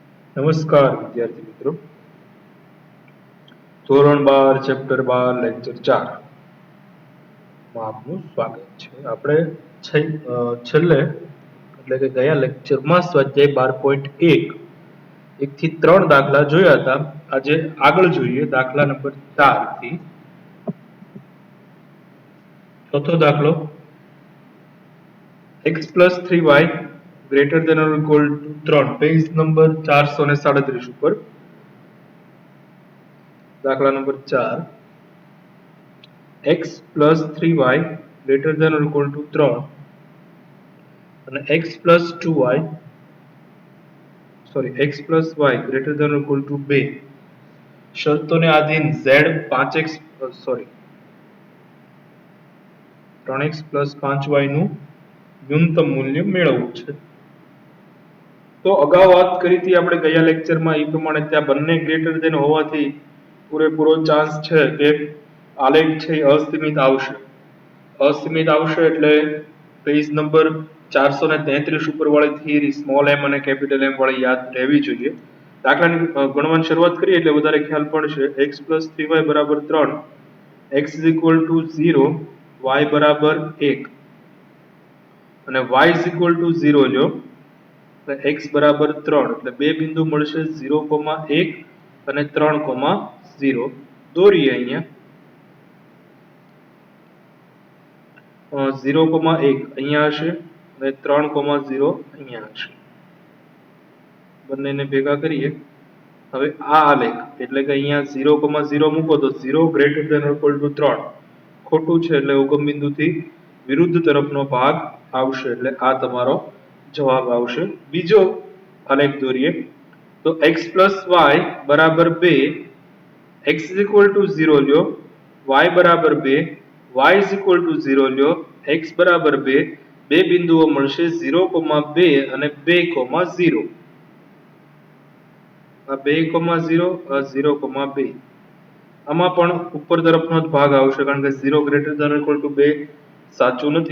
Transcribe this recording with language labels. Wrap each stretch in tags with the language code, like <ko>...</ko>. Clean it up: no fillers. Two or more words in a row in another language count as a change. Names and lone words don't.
<gu>નમસ્કાર વિદ્યાર્થી મિત્રો, ધોરણ 12 ચેપ્ટર 12 લેક્ચર 4 માં આપનું સ્વાગત છે. આપણે છેલ્લે એટલે કે ગયા લેક્ચરમાં સ્વાધ્યાય 12.1 1 થી 3 દાખલા જોયા હતા. આજે આગળ જોઈએ દાખલા નંબર 4 થી ચોથો દાખલો</gu> <en>x plus 3y greater than or equal to 3,</en> <gu>પેજ નંબર 437 ઉપર. દાખલા નંબર 4,</gu> <en>x plus 3y greater than or equal to 3</en> <gu>અને</gu> <en>x plus y greater than or equal to 2</en> <gu>શરતોને આધીન z</gu> <en>3x plus 5y</en> <gu>નું ન્યૂનતમ મૂલ્ય મેળવવું છે. તો અગાઉ વાત કરી હતી આપણે ગયા લેક્ચરમાં એ પ્રમાણે ત્યાં બંને</gu> <en>greater than</en> <gu>હોવાથી પૂરેપૂરો ચાન્સ છે કે આલેખ છે અસીમિત આવશે. અસીમિત આવશે એટલે પેજ નંબર 433 ઉપર વાળી થિયરી સ્મોલ m અને કેપિટલ m વાળી યાદ રહેવી જોઈએ. દાખલાની ગણવાની શરૂઆત કરીએ એટલે વધારે ખ્યાલ પડશે.</gu> <en>x plus 3y</en> <gu>બરાબર 3,</gu> <en>x is equal to 0,</en> <gu>y બરાબર 1 અને</gu> <en>y is equal to 0</en> <gu>લ્યો x બરાબર 3 એટલે બે બિંદુ મળશે 0,1 અને 3,0. દોરીએ અહીંયા 0,1 અહીંયા હશે અને 3,0 અહીંયા હશે. બંનેને ભેગા કરીએ. હવે આ આલેખ એટલે કે અહીંયા 0,0 મૂકો તો 0</gu> <en>greater than or equal to</en> <gu>3 ખોટું છે એટલે ઉગમ બિંદુથી વિરુદ્ધ તરફનો ભાગ આવશે એટલે આ તમારો જવાબ આવશે. બીજો આલેખ દોરીએ તો</gu> <en>x plus y</en> <gu>બરાબર 2,</gu> <en>x is equal to 0</en> <gu>લ્યો, y બરાબર 2,</gu> <en>y is equal to 0</en> <gu>લ્યો, x બરાબર 2, બે બિંદુઓ મળશે 0,2 અને 2,0. આ 2,0 આ 0,2 આમાં પણ ઉપર તરફનો જ ભાગ આવશે કારણ કે 0</gu> <en>greater than equal to</en> <gu>2 સાચું નથી.</gu>